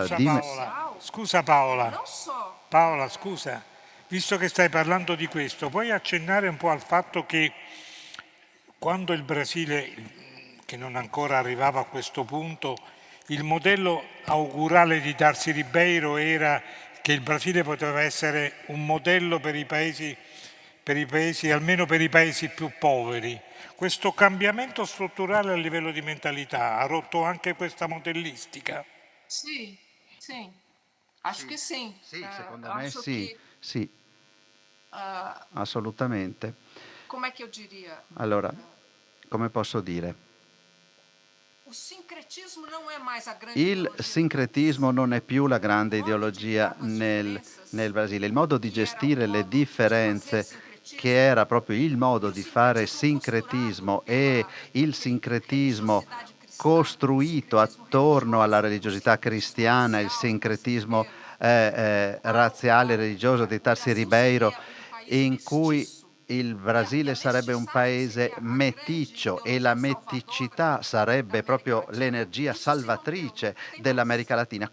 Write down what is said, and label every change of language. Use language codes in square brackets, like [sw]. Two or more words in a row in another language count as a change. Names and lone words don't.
[it] Scusa Paola, scusa, visto che stai parlando di questo, puoi accennare un po' al fatto che quando il Brasile, che non ancora arrivava a questo punto, il modello augurale di Darcy Ribeiro era che il Brasile poteva essere un modello per i paesi, almeno per i paesi più poveri. Questo cambiamento strutturale a livello di mentalità ha rotto anche questa modellistica? Sì, sì, [pt] acho che [it] sì. Sì, secondo me [pt] Acho [it] sì, che, sì, assolutamente. [pt] come che eu diria? [it] Allora, come posso dire? [pt] O sincretismo não é mais a grande [it] Il [pt] ideologia. [it] sincretismo non è più la grande ideologia nel Brasile. Il modo di gestire le differenze, che era proprio il modo di fare sincretismo, e il sincretismo costruito attorno alla religiosità cristiana, il sincretismo razziale e religioso di Tarsi Ribeiro, in cui il Brasile sarebbe un paese meticcio e la meticità sarebbe proprio l'energia salvatrice dell'America Latina.